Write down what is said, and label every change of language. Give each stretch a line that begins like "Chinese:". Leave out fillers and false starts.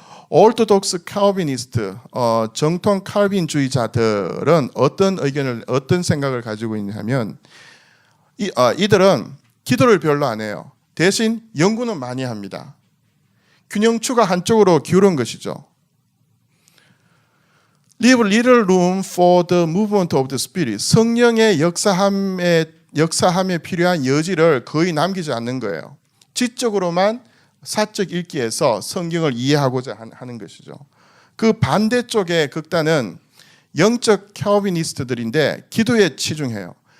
Korean: 오르토독스 칼비니스트, 정통 칼빈주의자들은 어떤 생각을 가지고 있냐면 이들은 기도를 별로 안 해요. 대신 연구는 많이 합니다. 균형추가 한쪽으로 기울은 것이죠.
English: Leave little room for the movement of the Spirit.
Korean: 성령의 역사함에 필요한 여지를 거의 남기지 않는 거예요. 지적으로만 사적 읽기에서 성경을 이해하고자 하는 것이죠. 그 반대쪽의 극단은 영적 칼비니스트들인데 기도에 치중해요.